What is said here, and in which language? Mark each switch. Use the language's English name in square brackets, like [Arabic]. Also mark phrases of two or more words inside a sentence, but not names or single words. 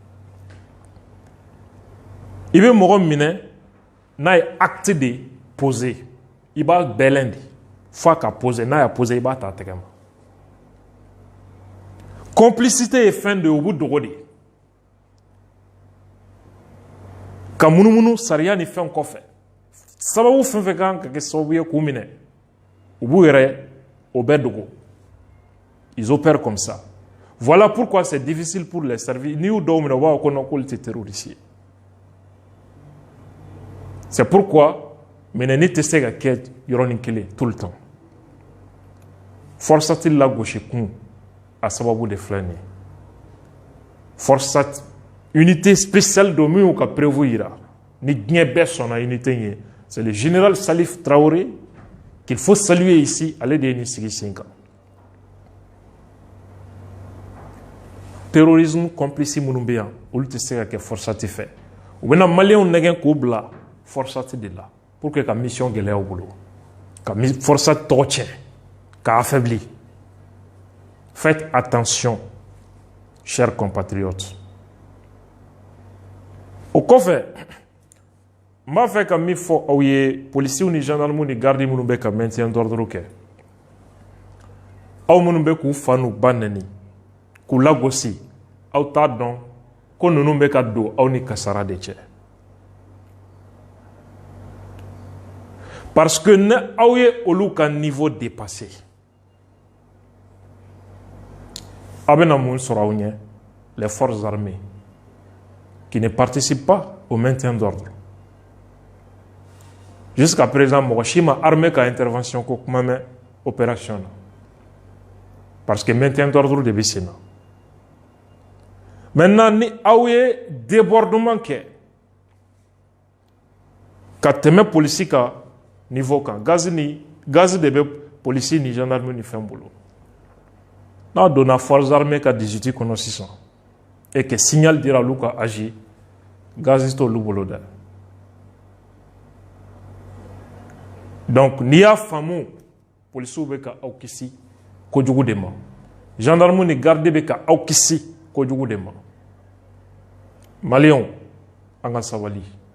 [Bambara] i bɛ mɔgɔ minɛ n'a ye [French] acte de poser [Bambara] i b'a bɛlɛn de f'a ka poser n'a y'a poser i b'a ta a tɛgɛ ma complicité ye fɛn de ye o bɛ dogo de ka munumunu sariya ni fɛn kɔfɛ sababu fɛn fɛn kan ka kɛ sababu ye k'u minɛ u b'u yɛrɛ o bɛɛ dogo [French] ils opèrent comme ça voilà pourquoi c'est difficile pour les services [Bambara] n'i y'u dɔw minɛ u b'a fɔ ko non k'olu tɛ terroriste ye [French] c'est pourquoi [Bambara] minɛni tɛ se ka kɛ yɔrɔnin kelen [French] tout le temps [Bambara] Forsat lagosi kun a sababu de filɛ nin ye Forsat [French] unité spéciale [Bambara] de min ka prévu ni diɲɛ bɛɛ sɔnna unité ye. [French] C'est le général Salif Traoré qu'il faut saluer ici, [Bambara] ale de ye ni sigi sen kan. Terrorisme complice minnu bɛ yan olu tɛ se ka kɛ forçati fɛ. U bɛna maliyɛnw nɛgɛn k'u bila forçati de la [French] pour que [Bambara] ka mission gɛlɛya u bolo, ka forçati tɔgɔ tiɲɛ, k'a affaibli. [French] Faites attention, chers compatriotes. [Bambara] O kɔfɛ n b'a fɛ ka min fɔ aw ye policiers ni gendarmes ni gardes minnu bɛ ka [French] maintien d'ordre [Bambara] kɛ, aw minnu bɛ k'u fa n'u ba nɛni k'u lagosi, aw t'a dɔn ko ninnu bɛ ka don aw ni kasara de cɛ. [French] Parce que [Bambara] ne aw ye olu ka [French] niveau dépassé, [Bambara] aw bɛna mun sɔrɔ aw ɲɛ, [French] les forces armées qui ne participent pas au maintien d'ordre. Jusqu'à présent, [Bambara] mɔgɔ si ma armée ka intervention ko kuma mɛn opération na, [French] parce que maintien d'ordre [Bambara] de bɛ sen na. Maintenant, ni aw ye débordement kɛ ka tɛmɛ polisi ka niveau kan, gaz de bɛ polisi ni gendarme ni fɛn bolo. N'a donna [French] forces armées [Bambara] ka 18 kɔnɔ sisan [French] et que signal [Bambara] dira olu ka agir, gaz t'olu bolo dɛ. Donc n'i y'a faamu policiers bɛ ka aw kisi kojugu de ma, gendarmes ni garde bɛ ka aw kisi kojugu de ma. Maliens an ka sabali.